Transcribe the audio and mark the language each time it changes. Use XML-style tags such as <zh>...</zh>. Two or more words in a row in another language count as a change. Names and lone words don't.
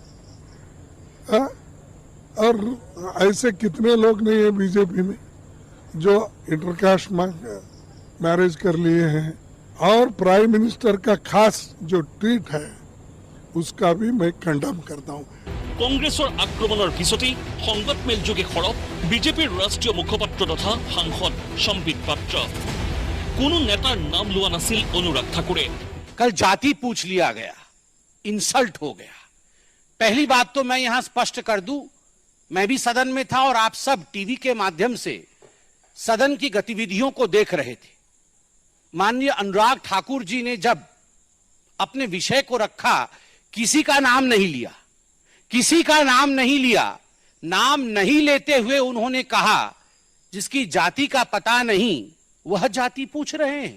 <hi>और ऐसे कितने लोग नहीं है बीजेपी में जो</hi> <en>intercaste marriage</en> <hi>कर लिए हैं। और</hi> <en>prime minister</en> <hi>का खास जो ट्वीट है उसका भी मैं कंडम करता हूँ।</hi> <as>কংগ্ৰেছৰ আক্ৰমণৰ পিছতেই সংবাদমেলযোগে সৰব বিজেপিৰ ৰাষ্ট্ৰীয় মুখপাত্ৰ তথা সাংসদ সম্বিত পাত্ৰ। কোনো নেতাৰ নাম লোৱা নাছিল অনুৰাগ ঠাকুৰে।</as> <hi>कल जाति पूछ लिया गया, इंसल्ट हो गया। पहली बात तो मैं यहां स्पष्ट कर दूं, मैं भी सदन में था और आप सब टीवी के माध्यम से सदन की गतिविधियों को देख रहे थे। माननीय अनुराग ठाकुर जी ने जब अपने विषय को रखा, किसी का नाम नहीं लिया, नाम नहीं लेते हुए उन्होंने कहा जिसकी जाति का पता नहीं वह जाति पूछ रहे हैं।</hi>